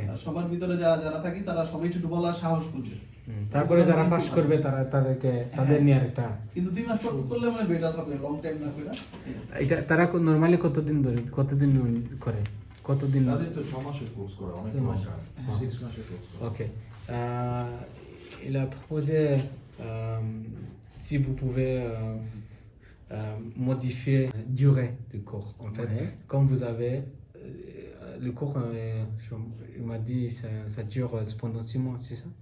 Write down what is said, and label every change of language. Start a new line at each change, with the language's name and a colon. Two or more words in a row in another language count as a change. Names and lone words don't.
Bangla: আর সবার ভিতরে যারা থাকি তারা সবাই একটু বলার সাহস করবে তারপরে যারা পাস করবে তাদের নিয়ে আরেকটা কিন্তু 2 মাস পর করলে মানে বেটার হবে
English: long time
Bangla: না করে এটা তারা নরমালি কতদিন করে কতদিন তাদের তো 6 মাসের কোর্স করা অনেক লম্বা 6 মাসের কোর্স
English: OK.
French: Il a proposé si vous pouvez modifier la durée du cours. En fait, comme vous avez le cours, il m'a dit ça dure pendant 6 mois, c'est ça?